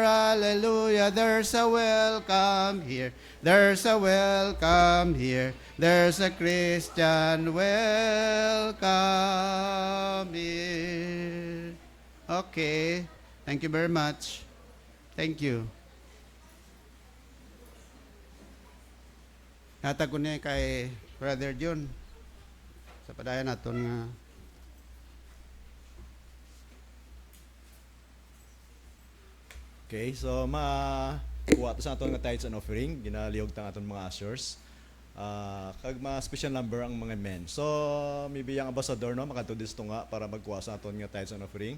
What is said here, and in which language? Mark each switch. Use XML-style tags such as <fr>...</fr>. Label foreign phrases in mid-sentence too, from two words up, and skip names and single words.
<en>Hallelujah. There's a welcome here. There's a welcome here. There's a Christian welcome here. Okay. Thank you very much. Thank you.</en> <hil>Hatag ko niya kay Brother John sa padayan naton nga Okay, so kuha to sa aton nga</hil> <en>tithes and offering,</en> <hil>ginalihog tang aton mga ushers. Kag mga</hil> <en>special number</en> <hil>ang mga men. So maybe ang ambassador no makatudis to nga para magkuha sa aton nga</hil> <en>tithes and offering.</en>